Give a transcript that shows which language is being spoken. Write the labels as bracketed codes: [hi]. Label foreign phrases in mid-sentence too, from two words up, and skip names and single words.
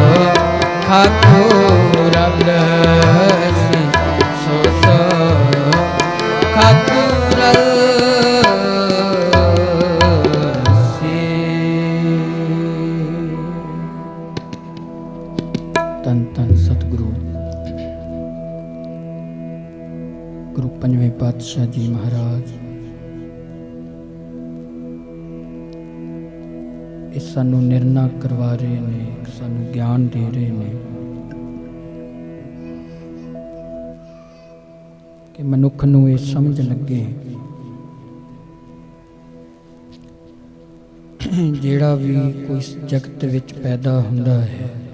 [pa] ठाकुरल से, सो सो ठाकुरल से। ਤਨ ਤਨ ਸਤਗੁਰੂ ਗੁਰੂ ਪੰਜਵੇਂ ਪਾਤਸ਼ਾਹ ਜੀ ਮਹਾਰਾਜ ਇਹ ਸਾਨੂੰ ਨਿਰਣਾ ਕਰਵਾ ਰਹੇ ਨੇ, ਸਾਨੂੰ ਗਿਆਨ ਦੇ ਰਹੇ ਨੇ ਕਿ ਮਨੁੱਖ ਨੂੰ ਇਹ ਸਮਝ ਲੱਗੇ ਜਿਹੜਾ ਵੀ ਕੋਈ ਇਸ ਜਗਤ ਵਿੱਚ ਪੈਦਾ ਹੁੰਦਾ ਹੈ,